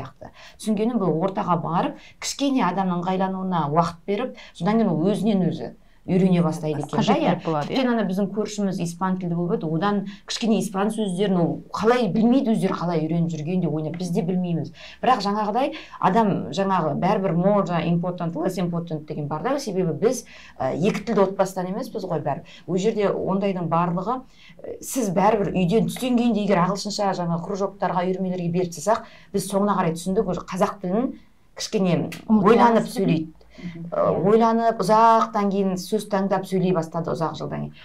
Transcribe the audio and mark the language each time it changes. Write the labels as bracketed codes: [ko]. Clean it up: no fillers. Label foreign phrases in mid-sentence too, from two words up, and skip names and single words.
[kk] Түсінгенім бұл ортаға барып, кішкене адамның ыңғайлануына уақыт беріп, содан кейін ол өзінен өзі үйрене бастайды екен. Тіптен ана біздің көршіміз испан тілді болып еді, одан кішкене испан сөздерін ол қалай білмейді, өздері қалай үйреніп жүргенде ойнап, біз де білмейміз. Бірақ жаңағыдай адам жаңағы бәрібір [en] more important, less important [kk] деген бар да, себебі біз 2 тілді отбасыдан емеспіз ғой бәрі. Ол жерде ондайдың барлығы сіз бәрібір үйден түстен кейін де егер ағылшынша жаңа кружоктарға, үйірмелерге беріп тастасақ, біз соңына қарай түсіндік, уже қазақ тілін кішкене ойланып сөйлейді. Ойланып, ұзақтан кейін сөз таңдап сөйлей бастады, ұзақ жылдан кейін.